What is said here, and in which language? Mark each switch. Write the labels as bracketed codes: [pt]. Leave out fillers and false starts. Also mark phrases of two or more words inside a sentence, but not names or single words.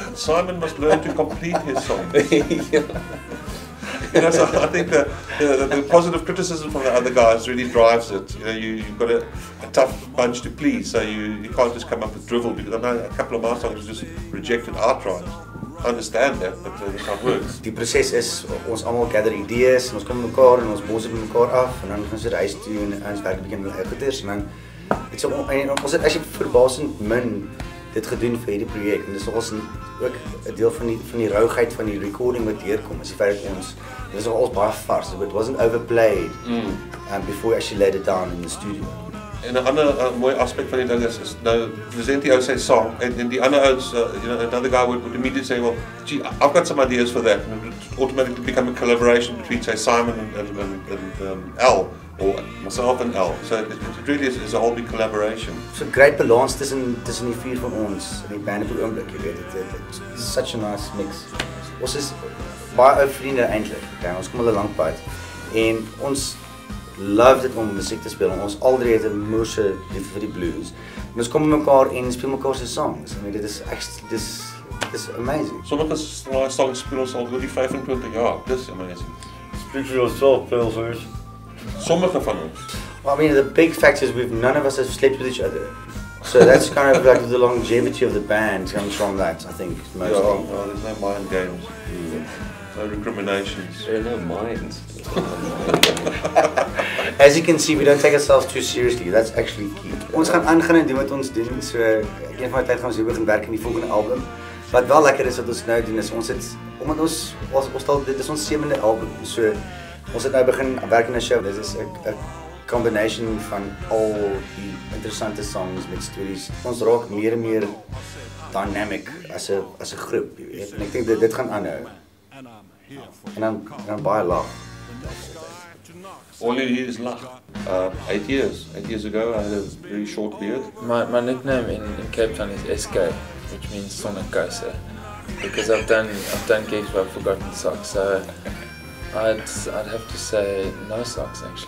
[en] Simon must learn to complete his song. So I think the positive criticism from the other guys really drives it. You've got a tough bunch to please, so you can't just come up with drivel, because I know a couple of my songs just rejected outright. I understand that, but that's how it works. [af] Die proses is ons almal gather idees en ons kom mekaar en ons bos dit mekaar af en dan gaan ons dit huis toe en ons werk 'n bietjie met eie goeders en dan ons het actually verbaasend min dit gedoen vir hierdie projek en dis nogals ook 'n deel van die rouigheid van die recording wat deurkom. Is die feit dat dit is nogals baie vars. [en] It wasn't overplayed before we actually laid it down in the studio. [af] En 'n ander mooi aspek van die ding is nou present die ou sy song en die ander ouens, [en] another guy would immediately say, well, gee, I've got some ideas for that, and it would automatically become a collaboration between, say, Simon and Al, or myself and Al. So it really is a whole big collaboration. So great balance [af] tussen die vier van ons in die band op die oomblik, jy weet. [en] It's such a nice mix. [af] Ons is baie ou vriende eintlik. Okay, ons kom al 'n lank pad en ons love dit om musiek te speel. Ons al drie het 'n moeëse liefde vir die blues. En ons kom mekaar en speel mekaar se songs. [en] I mean, [af] dit is amazing. Sommige songs speel ons al oor die 25 jaar. Dis amazing. [en] Speak for yourself, Pilsers. [af] Sommige van ons. [en] Well, I mean, the big fact is none of us have slept with each other. So that's kind of like the longevity of the band comes from that, I think, Yeah, mostly. well, there's no mind games, no recriminations. There are no minds. As you can see, we don't take ourselves too seriously. That's actually key. [af] Ons gaan aangaan en doen wat ons doen. So een van die tyd gaan ons weer begin werk aan die volgende album. Wat wel lekker is wat ons nou doen is ons het omdat ons al dit is ons 7de album. So ons het nou begin werk aan 'n show. Dit is 'n combination van al die interessante songs met stories. Ons raak meer en meer dynamic as 'n groep, jy weet. En ek dink dit gaan aanhou. En dan baie lag. [en] All you need is luck. 8 years ago, I had a very short beard. My nickname in Cape Town is SK, which means Sonic Kaiser, because I've done gigs where I've forgotten socks. So I'd have to say no socks actually.